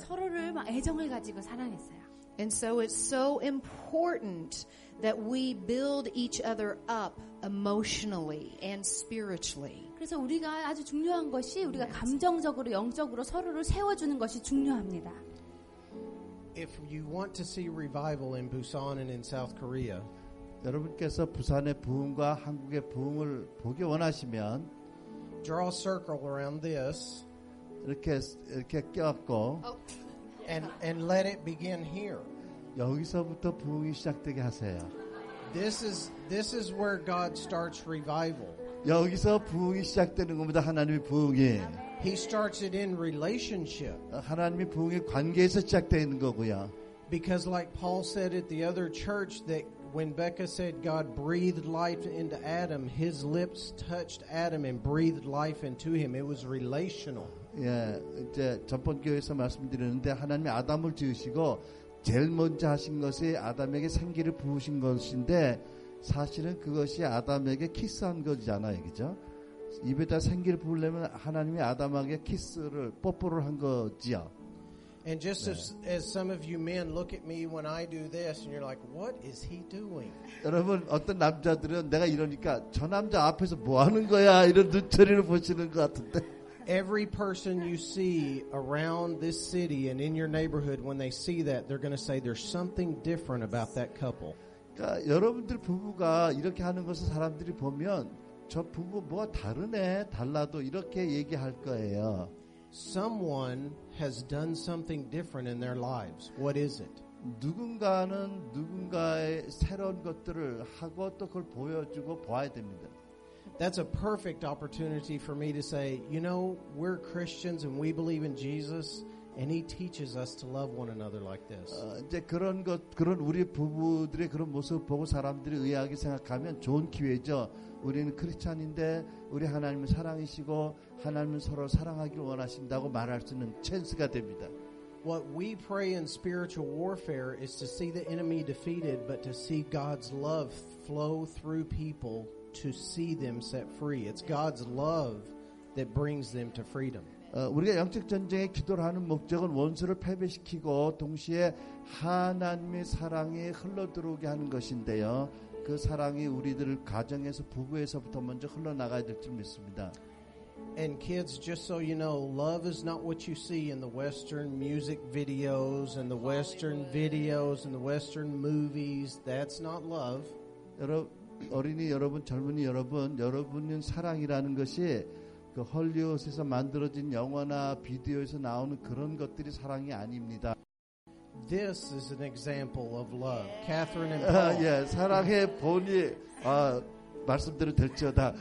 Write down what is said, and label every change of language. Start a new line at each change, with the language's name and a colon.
Korean: 서로를 막 애정을 가지고 사랑했어요.
English: And so it's so important that we build each other up emotionally and spiritually.
Korean: 그래서 우리가 아주 중요한 것이 우리가 감정적으로 영적으로 서로를 세워주는 것이 중요합니다.
English: If you want to see revival in Busan and in South Korea,
Korean: 여러분께서 부산의 부흥과 한국의 부흥을 보기 원하시면
English: draw a circle around this
Korean: 이렇게 껴갖고
English: and let it begin here.
Korean: 여기서부터 부흥이 시작되게 하세요.
English: This is where God starts revival.
Korean: 여기서 부흥이 시작되는 겁니다. 하나님의 부흥이.
English: He starts it in relationship.
Korean: 하나님의 부흥의 관계에서 시작되는 거고요.
English: Because like Paul said at the other church, that when Becca said God breathed life into Adam, his lips touched Adam and breathed life into him. It was relational.
Korean: 예, 이제 전번 교회에서 말씀드렸는데 하나님이 아담을 지으시고 제일 먼저 하신 것이 아담에게 생기를 부으신 것인데 사실은 그것이 아담에게 키스한 거잖아요, 그죠? 입에다 생기를 부으려면 하나님이 아담에게 뽀뽀를 한 거지요.
English: And just as some of you men look at me when I do this, and you're like, what is he doing?
Korean: 여러분 어떤 남자들은 내가 이러니까 저 남자 앞에서 뭐 하는 거야 이런 눈초리를 보시는 것 같은데.
English: Every person you see around this city and in your neighborhood, when they see that, they're going to say there's something different about that couple.
Korean: 그러니까 여러분들 부부가 이렇게 하는 것을 사람들이 보면 저 부부 뭐가 다르네, 달라도 이렇게 얘기할 거예요.
English: Someone has done something different in their lives. What is it?
Korean: 누군가는 누군가의 새로운 것들을 하고 또 그걸 보여주고 봐야 됩니다.
English: That's a perfect opportunity for me to say, you know, we're Christians and we believe in Jesus, and He teaches us to love one another like this.
Korean: 이제 그런 우리 부부들의 그런 모습 보고 사람들이 의아하게 생각하면 좋은 기회죠. 우리는 크리스찬인데 우리 하나님은 사랑이시고 하나님은 서로 사랑하기를 원하신다고 말할 수 있는 찬스가 됩니다.
English: What we pray in spiritual warfare is to see the enemy defeated, but to see God's love flow through people to see them set free. It's God's love that brings them to freedom.
Korean: 우리가 영적 전쟁에 기도를 하는 목적은 원수를 패배시키고 동시에 하나님의 사랑이 흘러들어오게 하는 것인데요. 그 사랑이 우리들 가정에서 부부에서부터 먼저 흘러나가야 될 줄 믿습니다.
English: And kids, just so you know, love is not what you see in the Western music videos and the Western videos and the Western movies. That's not love.
Korean: 어린이 여러분, 젊은이 여러분, 여러분은 사랑이라는 것이 그 헐리우드에서 만들어진 영화나 비디오에서 나오는 그런 것들이 사랑이 아닙니다.
English: This is an example of love. Catherine and Paul.
Korean: 예, 사랑의 본이 말씀대로 될지어다.